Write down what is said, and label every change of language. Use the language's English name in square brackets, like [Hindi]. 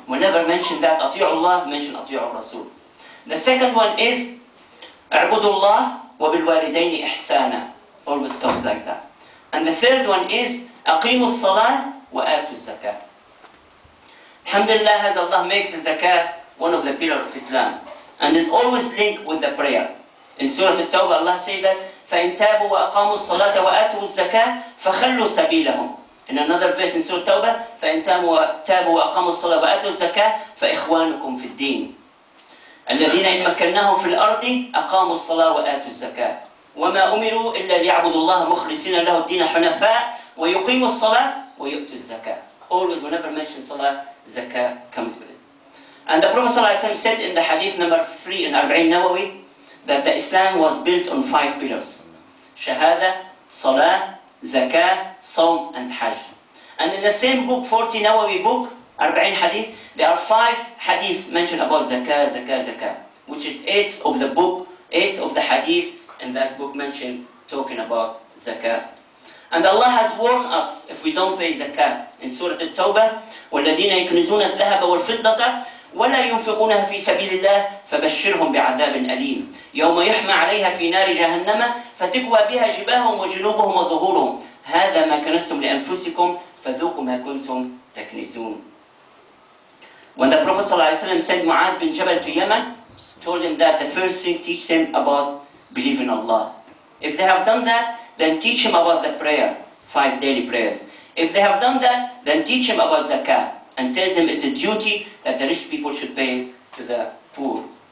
[English] Whenever mention that [Arabic] أطيعوا الله, [English] mention [Arabic] أطيعوا الرسول. [English] The second one is [Arabic] اعبدوا الله وبالوالدين إحسانا. [English] Always comes like that. And the third one is [Arabic] أقيموا الصلاة وآتوا الزكاة. [English] Alhamdulillah, as Allah makes the zakah one of the pillars of Islam. And it's always linked with the prayer. In Surah At-Tawbah, Allah says that [Arabic] فَإِن تَابُوا وَأَقَامُوا الصَّلَاةَ وَآتُوا الزَّكَاةَ فَخَلُّوا سَبِيلَهُم. [English] In another verse in Surah At-Tawbah, [Arabic] فَإِن تَابُوا وَأَقَامُوا الصَّلَاةَ وَآتُوا الزَّكَاةَ فَإِخْوَانُكُمْ فِي الدِّينِ الَّذِينَ إِن مَّكَّنَّاهُمْ فِي الْأَرْضِ أَقَامُوا الصَّلَاةَ وَآتُوا الزَّكَاةَ وَمَا أُمِرُوا إِلَّا لِيَعْبُدُوا اللَّهَ مُخْلِصِينَ لَهُ الدِّينَ حُنَفَاءَ وَيُقِيمُوا الصَّلَاةَ وَيُؤْتُوا الزَّكَاةَ. [English] Always, whenever mentioned salah, zakah comes with it. And the Prophet ﷺ said in the hadith number 3 in Arba'in Nawawi that the Islam was built on 5 pillars: Shahada, Salah, Zakah, Sawm and Hajj. And in the same book, 40 Nawawi book, Arba'in Hadith, there are 5 hadiths mentioned about Zakah, Zakah, Zakah, which is 8 of the book, 8 of the hadith in that book mentioned talking about Zakah. And Allah has warned us if we don't pay Zakah in Surah At-Tawbah, [Arabic] وَالَّذِينَ يَكْنِزُونَ الذَّهَبَ وَالْفِضَّةَ وَلَا يُنْفِقُونَهَا فِي سَبِيلِ اللَّهِ فَبَشِّرْهُمْ بِعَذَابٍ أَلِيمٍ يَوْمَ يُحْمَى عَلَيْهَا فِي نَارِ جَهَنَّمَ فَتُكْوَى بِهَا جِبَاهُهُمْ وَجُنُوبُهُمْ وَظُهُورُهُمْ هَذَا مَا كَنَزْتُمْ لِأَنفُسِكُمْ فَذُوقُوا مَا كُنْتُمْ تَكْنِزُونَ. [English] When the Prophet ﷺ sent Mu'adh bin Jabal to Yemen, told him that the first thing, teach them about believing Allah. If they have done that, then teach him about the prayer, 5 daily prayers. If they have done that, then teach him about zakah and tell them it's a duty that the rich people should pay to the poor.